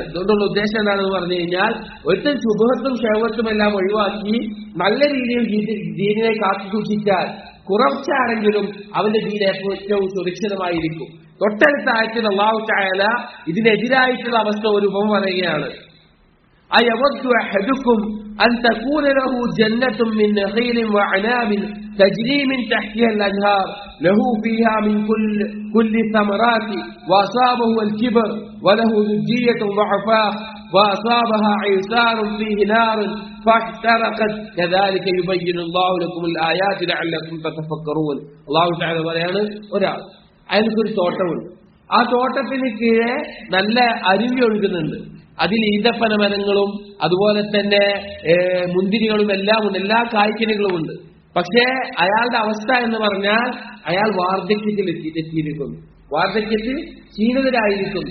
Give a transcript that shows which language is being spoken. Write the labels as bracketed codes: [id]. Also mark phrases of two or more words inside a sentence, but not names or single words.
[ml] ഇതുകൊണ്ടുള്ള ഉദ്ദേശം എന്താണെന്ന് പറഞ്ഞു കഴിഞ്ഞാൽ, ഒരുത്തൻ ശുഭത്തും ശൈവത്തും എല്ലാം ഒഴിവാക്കി നല്ല രീതിയിൽ ദീനിനെ കാത്തു സൂക്ഷിച്ചാൽ കുറച്ചാണെങ്കിലും അവന്റെ ദീൻ ഏറ്റവും സുരക്ഷിതമായിരിക്കും. തൊട്ടടുത്ത ആയത്തിൽ [ar] الله تعالى [ml] ഇതിനെതിരായിട്ടുള്ള അവസ്ഥ ഒരു ഉപമ പറയുകയാണ്. [ar] أيود أحدكم أن تكون له جنة من نخيل وعناب تجري من تحتها الأنهار له فيها من كل الثمرات وأصابه الكبر وله ذرية ضعفاء وأصابها إعصار فيه نار فاحترقت كذلك يبين الله لكم الآيات لعلكم تتفكرون. الله تعالى [ml] പറയാണ്, ഒരാൾ അയാൾക്കൊരു തോട്ടമുണ്ട്, ആ തോട്ടത്തിന് കീഴെ നല്ല അരുവി ഒഴുകുന്നുണ്ട്, അതിൽ ഈന്തപ്പന മരങ്ങളും അതുപോലെ തന്നെ മുന്തിരികളും എല്ലാം ഉണ്ട്, എല്ലാ കായ്ക്കനികളുമുണ്ട്. പക്ഷേ അയാളുടെ അവസ്ഥ എന്ന് പറഞ്ഞാൽ അയാൾ വാർദ്ധക്യത്തിൽ എത്തിയിരിക്കുന്നു, വാർദ്ധക്യത്തിൽ ക്ഷീണിതരായിരിക്കുന്നു.